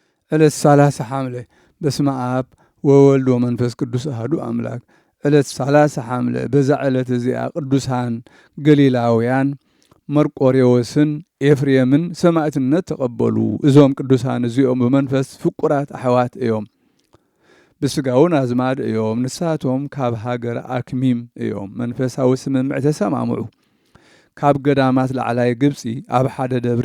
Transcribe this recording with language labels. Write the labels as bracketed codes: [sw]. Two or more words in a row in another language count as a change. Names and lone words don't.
[ti] ዕለት 30 ሐምሌ [gez] በስመ አብ ወወልድ ወመንፈስ ቅዱስ አሐዱ አምላክ። [ti] ዕለት 30 ሐምሌ በዛ ዕለት እዚኣ ቅዱሳን ገሊላውያን መርቆሬዎስን ኤፍሬምን ሰማዕትነት ተቐበሉ። እዞም ቅዱሳን እዚኦም ብመንፈስ ፍቁራት ኣሕዋት እዮም። ብስጋውን አዝማድ እዮም። ንሳቶም ካብ ሃገር አክሚም እዮም። መንፈሳዊ ስምምዕ ተሰማምዑ። ካብ ገዳማት ላዕላይ ግብፂ ኣብ ሓደ ደብሪ